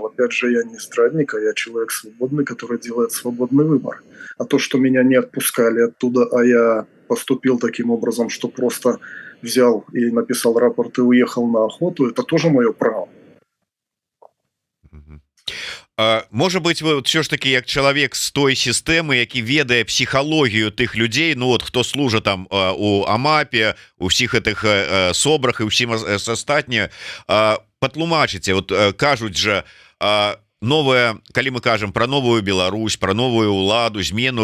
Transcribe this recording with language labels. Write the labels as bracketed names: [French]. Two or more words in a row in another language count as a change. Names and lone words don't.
[Russian] Опять же, я не здрадник, а я человек свободный, который делает свободный выбор. А то, что меня не отпускали оттуда, а я поступил таким образом, что просто взял и написал рапорт и уехал на охоту, это тоже мое право. [Belarusian] Можа быть, вы все ж таки як чалавек з той сістэмы, які ведае псіхалогію тых людзей, ну вот хто служа там у АМАПе, у всіх гэтых собрах і ўсім астатняе, патлумачыце, вот кажуць жа новая, калі мы кажам про новую Беларусь, про новую уладу, змену